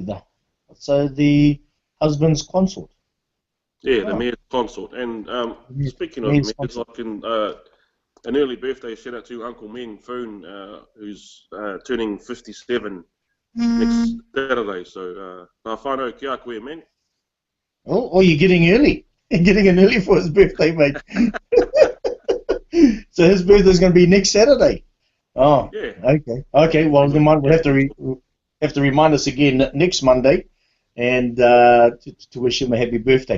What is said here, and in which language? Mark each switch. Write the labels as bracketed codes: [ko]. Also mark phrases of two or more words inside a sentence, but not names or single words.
[en] So the husband's consort. Yeah, the mayor's consort. And speaking of mayors, I can an early birthday shout out to Uncle Meng Foon, who's turning 57 next Saturday. So, [mi] whānau kia koe, Meng. [en] Oh, you're getting early. You're getting in early for his birthday, mate. So his birthday's going to be next Saturday. Oh, yeah. Okay. Well, we'll have to remind us again next Monday, and to wish him a happy birthday.